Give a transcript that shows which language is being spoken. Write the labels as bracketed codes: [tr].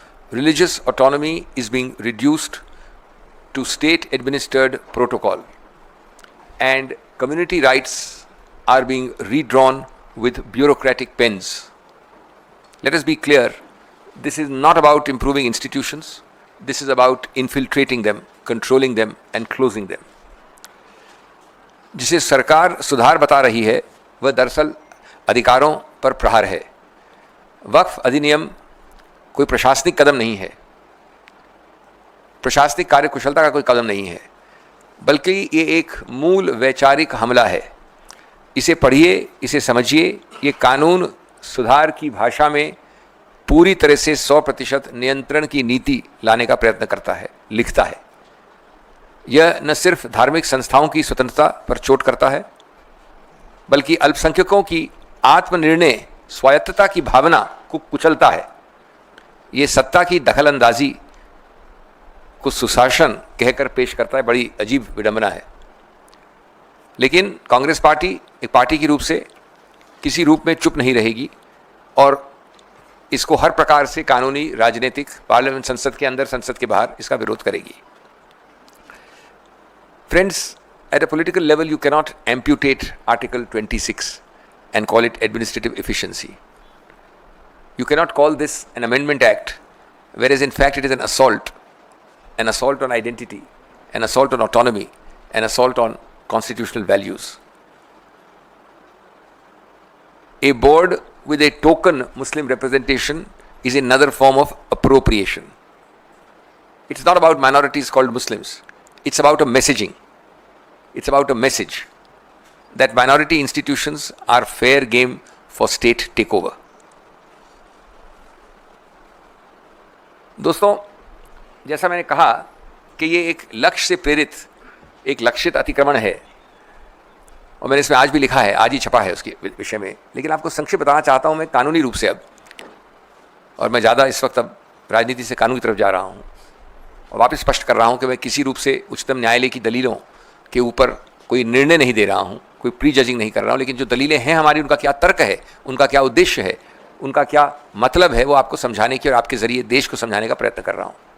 [en] Religious autonomy is being reduced to state-administered protocol, and community rights are being redrawn with bureaucratic pens. Let us be clear, this is not about improving institutions, this is about infiltrating them, controlling them and closing them. [hi] जिसे सरकार सुधार बता रही है, वह दरअसल अधिकारों पर प्रहार है। वक्फ अधिनियम कोई प्रशासनिक कदम नहीं है, प्रशासनिक कार्यकुशलता का कोई कदम नहीं है, बल्कि ये एक मूल वैचारिक हमला है। इसे पढ़िए, इसे समझिए। ये कानून सुधार की भाषा में पूरी तरह से 100% नियंत्रण की नीति लाने का प्रयत्न करता है, लिखता है। यह न सिर्फ धार्मिक संस्थाओं की स्वतंत्रता पर चोट करता है, बल्कि अल्पसंख्यकों की आत्मनिर्णय स्वायत्तता की भावना को कुचलता है। ये सत्ता की दखलंदाजी को सुशासन कहकर पेश करता है। बड़ी अजीब विडंबना है। लेकिन कांग्रेस पार्टी एक पार्टी के रूप से किसी रूप में चुप नहीं रहेगी और इसको हर प्रकार से कानूनी, राजनीतिक, पार्लियामेंट, संसद के अंदर, संसद के बाहर इसका विरोध करेगी। [en] Friends, at a political level you cannot amputate Article 26 and call it administrative efficiency. You cannot call this an amendment act, whereas in fact it is an assault on identity, an assault on autonomy, an assault on constitutional values. A board with a token Muslim representation is another form of appropriation. It's not about minorities called Muslims. It's about a messaging. It's about a message that minority institutions are fair game for state takeover. [hi] दोस्तों, जैसा मैंने कहा कि ये एक लक्ष्य से प्रेरित एक लक्षित अतिक्रमण है, और मैंने इसमें आज भी लिखा है, आज ही छपा है उसके विषय में, लेकिन आपको संक्षिप्त बताना चाहता हूँ मैं कानूनी रूप से अब, और मैं ज़्यादा इस वक्त अब राजनीति से कानून की तरफ जा रहा हूँ, और वापस स्पष्ट कर रहा हूँ कि मैं किसी रूप से उच्चतम न्यायालय की दलीलों के ऊपर कोई निर्णय नहीं दे रहा हूँ, कोई प्री जजिंग नहीं कर रहा हूँ, लेकिन जो दलीलें हैं हमारी, उनका क्या तर्क है, उनका क्या उद्देश्य है, उनका क्या मतलब है, वो आपको समझाने की और आपके ज़रिए देश को समझाने का प्रयत्न कर रहा हूँ।